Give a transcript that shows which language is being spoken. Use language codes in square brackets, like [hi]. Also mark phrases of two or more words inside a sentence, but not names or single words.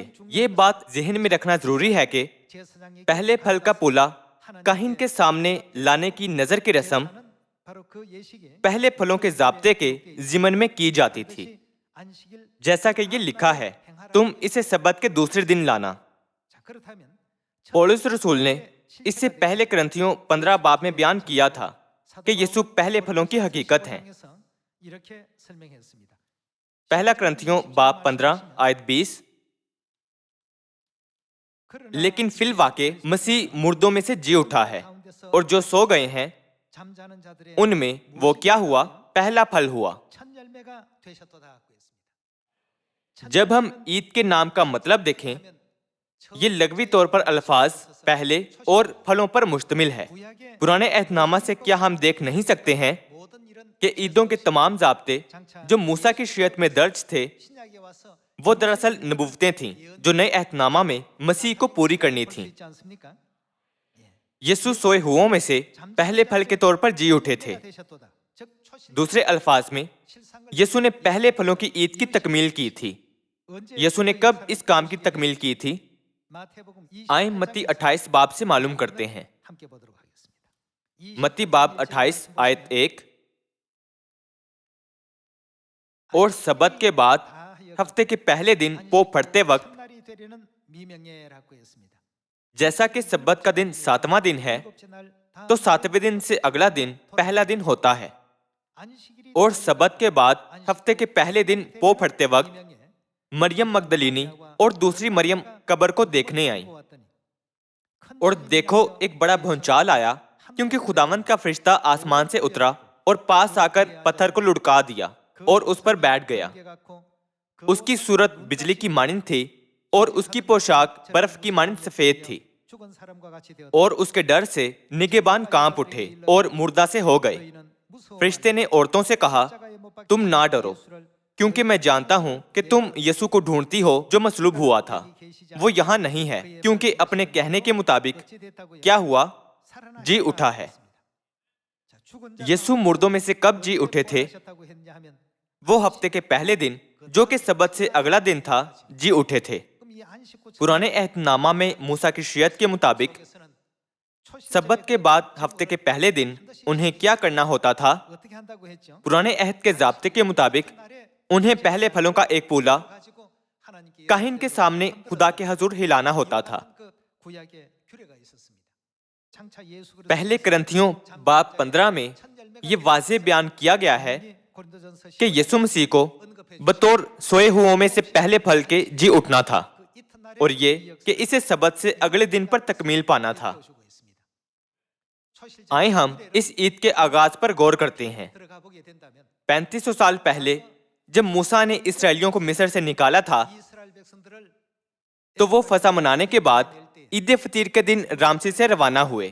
[ur] یہ بات ذہن میں رکھنا ضروری ہے کہ پہلے پھل کا پولا کاہن کے سامنے لانے کی نظر کی رسم پہلے پھلوں کے ضابطے کے ضمن میں کی جاتی تھی، جیسا کہ یہ لکھا ہے، تم اسے سبت کے دوسرے دن لانا۔ پولس رسول نے اس سے پہلے کرنتھیوں 15 باب میں بیان کیا تھا کہ یسوع پہلے پھلوں کی حقیقت ہیں۔ [ko] 이렇게 설명했습니다. [ur] پہلا کرنتھیوں باب 15 آیت 20. لیکن فی الواقع مسیح مردوں میں سے جی اٹھا ہے، اور جو سو گئے ہیں [ko] 잠자는 자들의 [ur] ان میں وہ کیا ہوا؟ پہلا پھل ہوا. [ko] 첫 열매가 되셨도다 하고 있습니다. [ur] جب ہم عید کے نام کا مطلب دیکھیں، یہ لغوی طور پر الفاظ پہلے اور پھلوں پر مشتمل ہے. پرانے عہدنامہ سے کیا ہم دیکھ نہیں سکتے ہیں کہ عیدوں کے تمام ضابطے جو موسیٰ کی شریعت میں درج تھے, [ko] 신약에 와서 [ur] وہ دراصل نبوتیں تھیں جو نئے عہدنامہ میں مسیح کو پوری کرنی [ko] 볼 수 [ur] تھیں. [ko] 있지 않습니까? [ur] یسوع سوئے ہوؤں میں سے پہلے پھل کے طور پر جی اٹھے تھے. [ko] 열매가 되셨도다. 즉 초신 [ur] دوسرے الفاظ میں [ko] 실상을 [ur] یسوع نے پہلے پھلوں کی عید کی تکمیل کی تھی. [ko] 언제 [ur] یسوع نے کب اس کام کی تکمیل کی تھی? [ko] 마태복음 [ur] آئے متی 28 باب سے معلوم کرتے ہیں. [ko] 함께 보도록 하겠습니다. [ur] متی باب 28 آیت 1. اور سبت کے بعد ہفتے کے پہلے دن پو پھٹتے وقت, [ko] 첫날이 되려는 미명예라고 했습니다. [ur] جیسا کہ سبت کا دن 7واں دن ہے, [ko] 일곱째 날 [ur] تو 7ویں دن سے اگلا دن پہلا دن ہوتا ہے. [ko] 안식일이 [ur] اور سبت کے بعد ہفتے کے پہلے دن پو پھٹتے وقت [ko] 미명예 [ur] مریم مگدلینی اور دوسری مریم قبر کو دیکھنے آئی. [ko] 보았더니 큰 [ur] اور دیکھو ایک بڑا بھونچال آیا، کیونکہ خداوند کا فرشتہ آسمان سے اترا اور پاس آکر پتھر کو لڑھکا دیا اور اس پر بیٹھ گیا. [ko] 번개 같고 [ur] اس کی صورت بجلی کی مانند تھی اور اس کی پوشاک برف کی مانند سفید تھی. [ko] 죽은 사람과 같이 되었다. [ur] اور اس کے ڈر سے نگہبان کانپ اٹھے اور مردہ سے ہو گئے. فرشتے نے عورتوں سے کہا، تم نہ ڈرو، کیونکہ میں جانتا ہوں کہ تم یسوع کو ڈھونڈتی ہو جو مصلوب ہوا تھا. وہ یہاں نہیں ہے، کیونکہ اپنے کہنے کے مطابق کیا ہوا? جی اٹھا ہے. یسوع مردوں میں سے کب جی اٹھے تھے؟ وہ ہفتے کے پہلے دن، جو کہ سبت سے اگلا دن تھا، جی اٹھے تھے. پرانے عہدنامہ میں موسیٰ کی شریعت کے مطابق سبت کے بعد ہفتے کے پہلے دن انہیں کیا کرنا ہوتا تھا? [ko] 어떻게 한다고 했죠? [ur] پرانے عہد کے ضابطے کے مطابق انہیں پہلے پھلوں کا ایک پولا [ko] 가지고 하나님께 [ur] کاہن کے سامنے خدا کے حضور ہلانا ہوتا تھا. [ko] 그 구약의 규례가 있었습니다. 장차 예수 그리스도 [ur] پہلے کرنتھیوں باب 15 میں یہ واضح بیان کیا گیا ہے [ko] 고린도전서 [ur] کہ یسوع مسیح کو بطور سوئے ہوؤں میں سے پہلے پھل کے جی اٹھنا تھا, [ko] 그 이튿날에 [ur] اور یہ کہ اسے سبت سے اگلے دن پر تکمیل پانا تھا. [ko] 주고 있습니다. 초실제 [ur] آئے ہم اس عید کے آغاز پر غور کرتے ہیں. [ko] 들어가 보게 된다면 [ur] 3500 سال پہلے جب موسیٰ نے اسرائیلیوں کو مصر سے نکالا تھا, [ko] 이스라엘 백성들을 [ur] تو وہ فسح منانے کے بعد عید فطیر کے دن رامسی سے روانہ ہوئے.